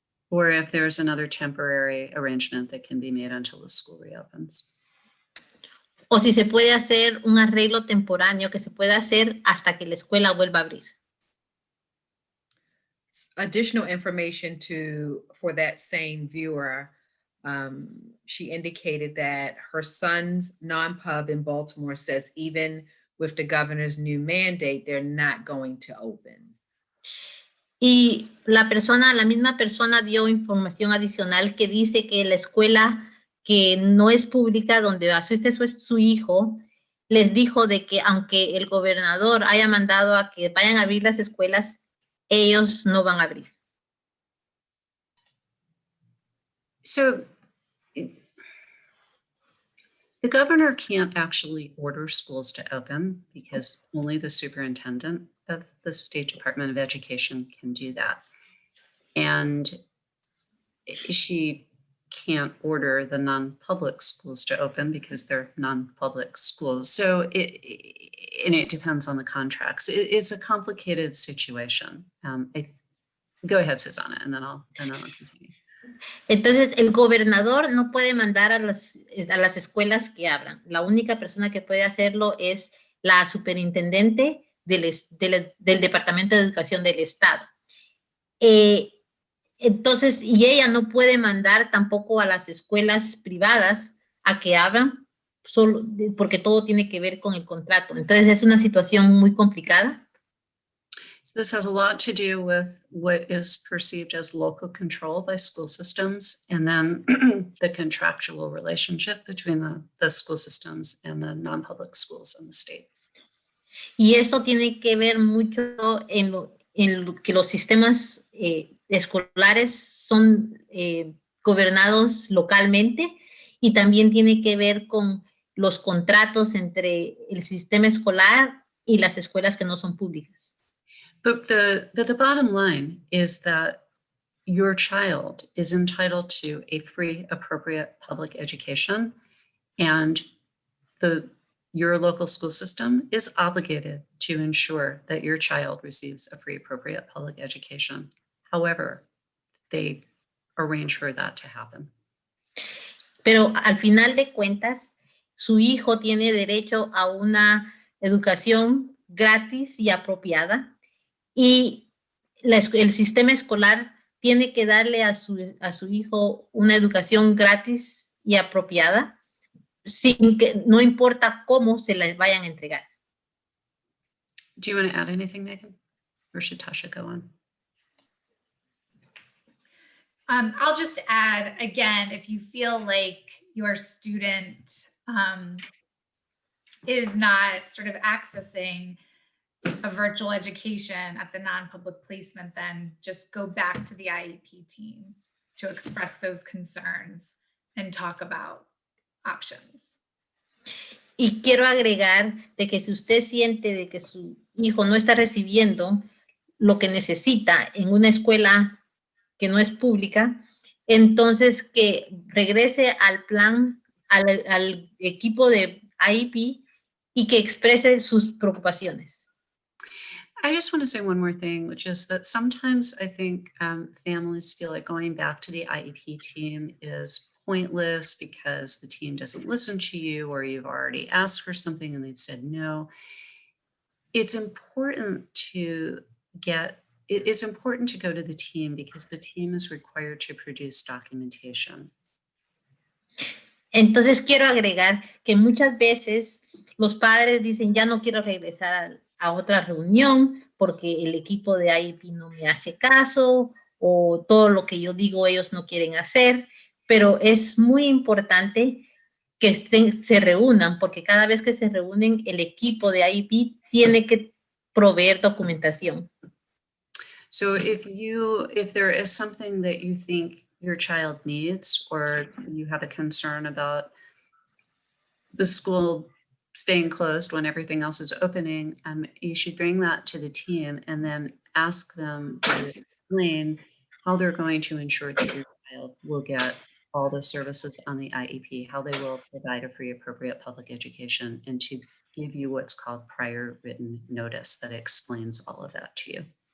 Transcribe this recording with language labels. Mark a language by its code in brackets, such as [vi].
[en] Or if there's another temporary arrangement that can be made until the school reopens. [es] O si se puede hacer un arreglo temporáneo que se pueda hacer hasta que la escuela vuelva a abrir. [en] Additional information for that same viewer. She indicated that her son's non-pub in Baltimore says even with the governor's new mandate, they're not going to open. [es] Y la misma persona dio información adicional que dice que la escuela que no es pública, donde asiste su hijo, les dijo de que aunque el gobernador haya mandado a que vayan a abrir las escuelas, ellos no van a abrir. [en] So the governor can't actually order schools to open because only the superintendent of the State Department of Education can do that. And she can't order the non-public schools to open because they're non-public schools. So it depends on the contracts. It's a complicated situation. Go ahead, Susanna, and then I'll continue. [es] Entonces, el gobernador no puede mandar a las escuelas que abran. La única persona que puede hacerlo es la superintendente del Departamento de Educación del Estado. Entonces, y ella no puede mandar tampoco a las escuelas privadas a que abran, solo porque todo tiene que ver con el contrato. Entonces, es una situación muy complicada. [en] So this has a lot to do with what is perceived as local control by school systems, and then the contractual relationship between the school systems and the non-public schools in the state. [es] Y eso tiene que ver mucho en lo que los sistemas escolares son gobernados localmente, y también tiene que ver con los contratos entre el sistema escolar y las escuelas que no son públicas. [en] But the bottom line is that your child is entitled to a free, appropriate public education, and your local school system is obligated to ensure that your child receives a free, appropriate public education. However, they arrange for that to happen. [es] Pero al final de cuentas, su hijo tiene derecho a una educación gratis y apropiada, y el sistema escolar tiene que darle a su hijo una educación gratis y apropiada, sin que no importa cómo se la vayan a entregar. [en] Do you want to add anything, Megan? Or should Tasha go on? I'll just add, again, if you feel like your student is not sort of accessing a virtual education at the non-public placement, then just go back to the IEP team to express those concerns and talk about options. [es] Y quiero agregar de que si usted siente de que su hijo no está recibiendo lo que necesita en una escuela que no es pública, entonces que regrese al plan, al equipo de IEP, y que exprese sus preocupaciones. [en] I just want to say one more thing, which is that sometimes I think families feel like going back to the IEP team is pointless because the team doesn't listen to you, or you've already asked for something and they've said no. It's important to go to the team because the team is required to produce documentation. [es] Entonces quiero agregar que muchas veces los padres dicen, ya no quiero regresar a otra reunión porque el equipo de IEP no me hace caso, o todo lo que yo digo ellos no quieren hacer, pero es muy importante que se reúnan, porque cada vez que se reúnen el equipo de IEP tiene que proveer documentación. [en] So if there is something that you think your child needs, or you have a concern about the school staying closed when everything else is opening, you should bring that to the team and then ask them to explain how they're going to ensure that your child will get all the services on the IEP, how they will provide a free appropriate public education, and to give you what's called prior written notice that explains all of that to you.